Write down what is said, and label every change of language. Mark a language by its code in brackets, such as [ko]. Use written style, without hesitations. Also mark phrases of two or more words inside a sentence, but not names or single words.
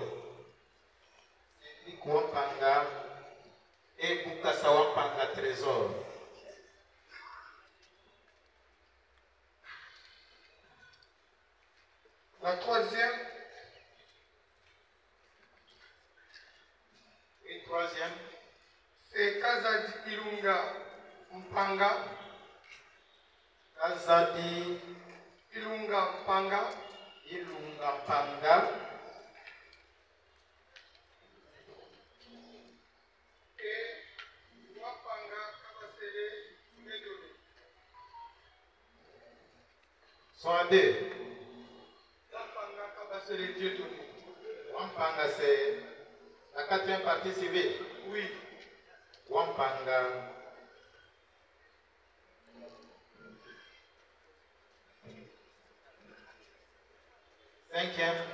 [fr] Cédric Wampanga et Bukasa Wampanga Trésor. La troisième. Et troisième. C'est Kazadi Ilunga Mpanga. Kazadi Ilunga Mpanga. Ilunga Mpanga. Et Wapanga Kabasele Medoni. Sont à deux. Wapanga Kabasele Diedoni. Wampanga, c'est la quatrième partie civile. Oui. Wampanga. Cinquième.